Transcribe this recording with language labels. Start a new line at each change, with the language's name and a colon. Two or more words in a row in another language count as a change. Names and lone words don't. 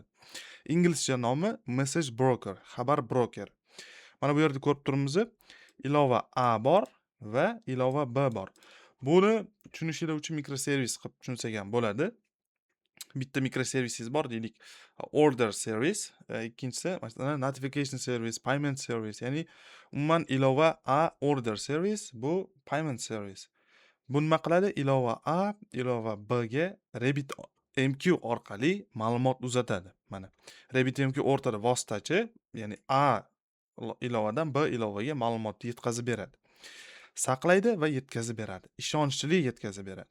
Uzbek: Inglizcha nomi
English: Message Broker,
Uzbek: xabar broker. Mana bu yerda ko'rib turibmiz, ilova A bor va ilova B bor. Buni tushunishinglar uchun mikroservis qilib tushunsak ham bo'ladi. Bitta mikroservisingiz bor deylik,
English: order service,
Uzbek: ikkinchisi masalan
English: notification service, payment service,
Uzbek: ya'ni umuman ilova A
English: order service,
Uzbek: bu
English: payment service.
Uzbek: Bu nima qiladi? Ilova A ilova B ga RabbitMQ orqali ma'lumot uzatadi. Mana RabbitMQ o'rtada vositachi, ya'ni A ilovadan B ilovaga ma'lumotni yetkazib beradi. Saqlaydi va yetkazib beradi. Ishonchli yetkazib beradi.